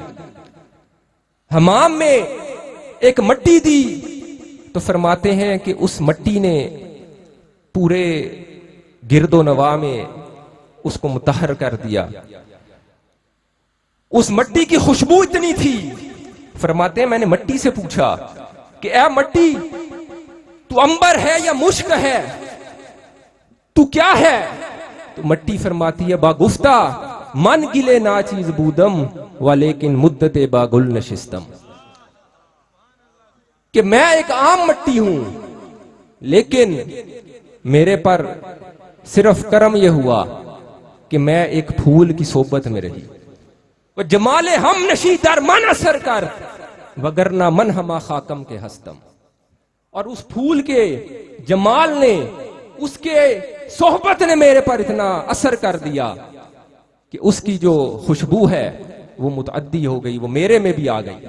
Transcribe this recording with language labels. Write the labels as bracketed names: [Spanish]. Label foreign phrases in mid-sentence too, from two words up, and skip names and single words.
[Urdu] حمام میں ایک مٹی دی، تو فرماتے ہیں کہ اس مٹی نے پورے گرد و نواح میں اس کو مطہر کر دیا، اس مٹی کی خوشبو اتنی تھی، فرماتے ہیں میں نے مٹی سے پوچھا کہ اے مٹی، تو عنبر ہے یا مشک ہے، تو کیا ہے؟ تو مٹی فرماتی ہے [Persian] با گفتہ من گلے نا چیز بودم ولیکن مدت با گل نشستم، [Urdu] کہ میں ایک عام مٹی ہوں لیکن میرے پر صرف کرم یہ ہوا کہ میں ایک پھول کی صحبت میں رہی، وہ [Persian] جمال ہم نشی در من اثر کر وگرنہ من ہما خاکم کے ہستم، [Urdu] اور اس پھول کے جمال نے، اس کے صحبت نے میرے پر اتنا اثر کر دیا کہ اس کی جو خوشبو ہے وہ متعدی ہو گئی، وہ میرے میں بھی آ گئی۔